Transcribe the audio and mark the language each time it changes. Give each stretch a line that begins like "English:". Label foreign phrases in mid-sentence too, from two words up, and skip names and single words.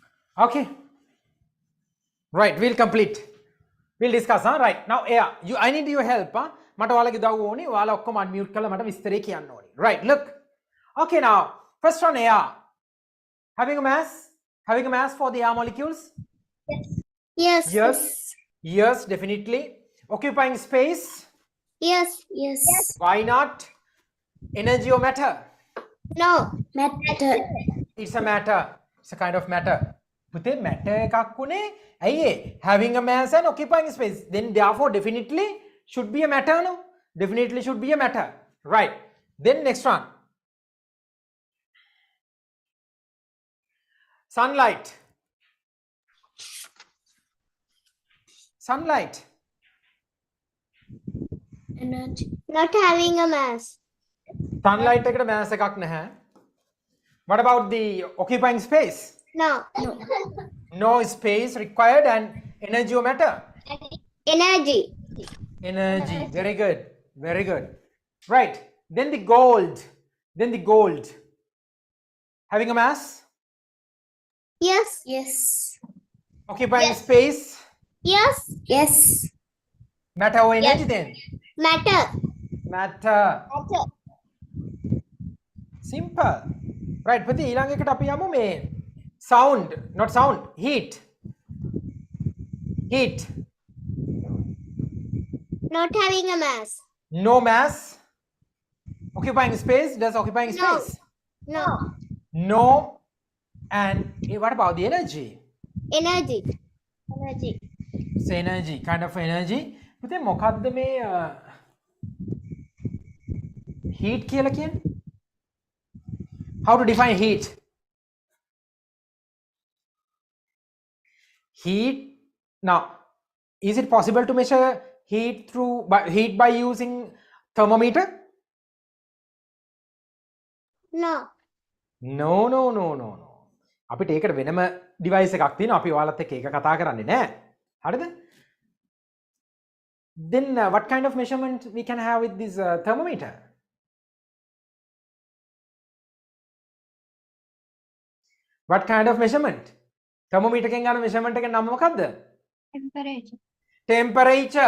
English: Okay. Right, we'll complete. We'll discuss, huh? Right. Now, air. I need your help,
Sinhala: huh? මට ඔයාලගේ උදව්ව ඕනේ. ඔයාලා ඔක්කොම unmute කරලා මට විස්තරේ කියන්න ඕනේ.
English: Right, look. Okay, now, first one air. Having a mass for the air molecules? Yes. Yes. Yes, definitely. Occupying space? Yes. Yes. Why not? Energy or matter? No. Matter. It's a matter. It's a kind of matter.
Sinhala: පුතේ matter එකක් උනේ ඇයි ඒ
English: having a mass and occupying space, then therefore definitely should be a matter, no? Definitely should be a matter. Right. Then next one. Sunlight. Energy. Not having a mass.
Sinhala: Sunlight එකට mass එකක් නැහැ.
English: What about the occupying space? No. No space required and energy or matter? Energy. Energy. Very good. Very good. Right. Then the gold. Having a mass? Yes. Yes. Occupying Yes. space? Yes. Yes. Matter or energy then? Matter. Matter. Simple. Right.
Sinhala: පුතේ ඊළඟ එකට අපි යමු මේ
English: sound, not sound, heat. Not having a mass. No mass. Occupying space. Does occupying No. space? No. No. And what about the energy? Energy. It's energy, kind of energy.
Sinhala: පුතේ මොකද්ද මේ heat කියලා කියන්නේ?
English: How to define heat? Heat. Now, is it possible to measure heat by using thermometer? No. No.
Sinhala: අපිට ඒකට වෙනම device එකක් තියෙනවා. අපි ඔයාලත් එක්ක ඒක කතා කරන්නේ නැහැ. හරිද?
English: Then what kind of measurement we can have with this thermometer? What kind of measurement?
Sinhala: Thermometer එකෙන් ගන්න measurement එකේ නම මොකක්ද?
English: Temperature.